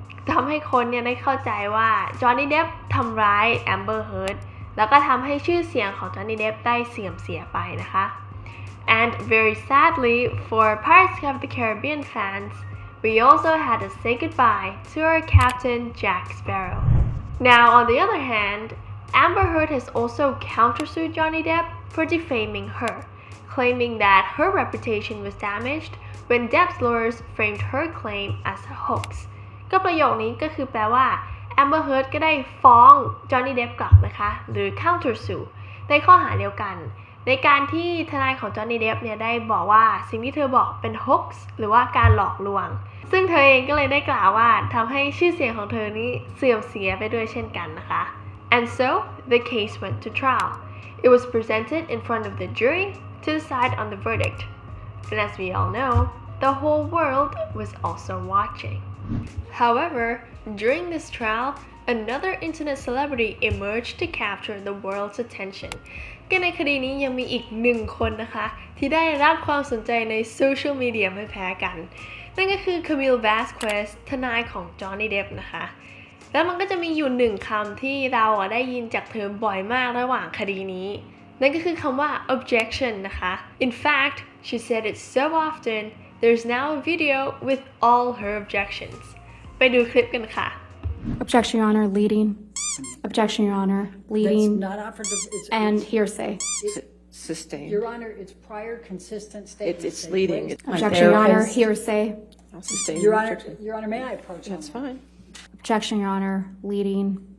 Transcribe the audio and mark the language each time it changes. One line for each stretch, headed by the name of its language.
Thai: ทำให้คนเนี่ยได้เข้าใจว่า Johnny Depp ทำร้าย Amber Heard แล้วก็ทำให้ชื่อเสียงของ Johnny Depp ได้เสื่อมเสียไปนะคะ
English: And very sadly for Pirates of the Caribbean fans,We also had to say goodbye to our captain, Jack Sparrow. Now, on the other hand, Amber Heard has also countersued Johnny Depp for defaming her, claiming that her reputation was damaged when Depp's lawyers framed her claim as a hoax.
Thai: ก็ประโยคนี้ก็คือแปลว่า Amber Heard ก็ได้ฟ้อง Johnny Depp กลับนะคะหรือ countersue ในข้อหาเดียวกันในการที่ทนายของ Johnny Depp เนี่ยได้บอกว่าสิ่งที่เธอบอกเป็น hoax หรือว่าการหลอกลวงซึ่งเธอเองก็เลยได้กล่าวว่าทำให้ชื่อเสียงของเธอนี้เสื่อมเสียไปด้วยเช่นกันนะคะ
English: And so the case went to trial. It was presented in front of the jury to decide on the verdict. And as we all know, the whole world was also watching. However, during this trial, another internet celebrity emerged to capture the world's attention.
Thai: ก็ในคดีนี้ยังมีอีกหนึ่งคนนะคะที่ได้รับความสนใจในโซเชียลมีเดียไม่แพ้กัน นั่นก็คือ Camille Vasquez ทนายของ Johnny Depp นะคะแล้วมันก็จะมีอยู่หนึ่งคำที่เราได้ยินจากเธอบ่อยมากระหว่างคดีนี้นั่นก็คือคำว่า objection นะคะ
English: In fact she said it so often there's now a video with all her objections
Thai: ไปดูคลิปกันค่ะ
English: Objection, Your Honor, leading. Objection, Your Honor, leading. It's not offered to, and hearsay. Sustained. Your Honor, it's prior consistent statements. It's leading. Objection, Your Honor, hearsay. I'll sustain Your the Honor, objection. Your Honor, may I approach? That's fine. Objection, Your Honor, leading.